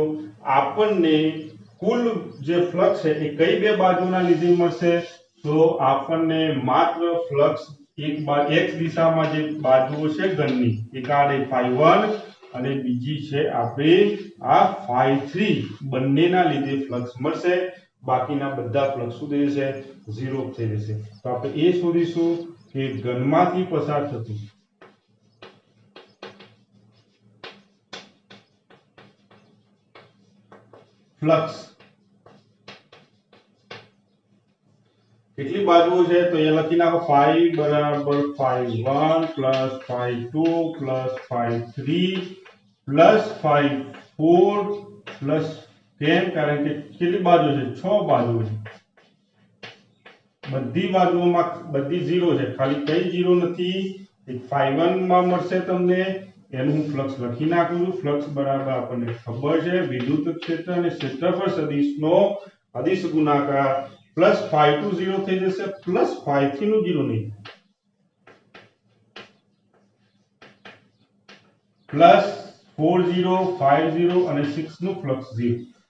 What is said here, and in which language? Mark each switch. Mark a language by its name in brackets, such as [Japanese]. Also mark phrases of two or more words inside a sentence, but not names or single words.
[Gujarati] આપણને કુલ જે ફ્લક્સ છે એ કઈ બે બાજુના લીધે મળશે તો આપણને માત્ર ફ્લક્સ x દિશામાં જે બાજુઓ છે ઘનની એક આડે ϕ1 અને બીજી છે આપણે આ ϕ3 બંનેના લીધે ફ્લક્સ મળશે બાકીના બધા ફ્લક્સ શું થઈ જશે 0 થઈ જશે તો આપણે એ શોધીશું કે ઘનમાંથી પસાર થતું ફ્લક્સ કેટલી બાજુઓ છે તો એ લખી નાખો ϕ બરાબર ϕ1 ϕ2 ϕ3 ϕ4 કેમ કારણ કે કેટલી બાજુ છે 6 બાજુ છે બધી બાજુઓમાં બધી 0 છે ખાલી કઈ 0 નથી એક ϕ1 માં મળશે તમને એનું હું ફ્લક્સ લખી નાખું છું ફ્લક્સ બરાબર આપણને ખબર છે વિદ્યુત ક્ષેત્ર અને ક્ષેત્રફળ સદિશનો અદિશ ગુણાકાર પ્લસ ϕ2 0 થઈ જશે પ્લસ ϕ3 નું 0 નહીં પ્લસ 4 0 5 0 અને 6 નું ફ્લક્સ 0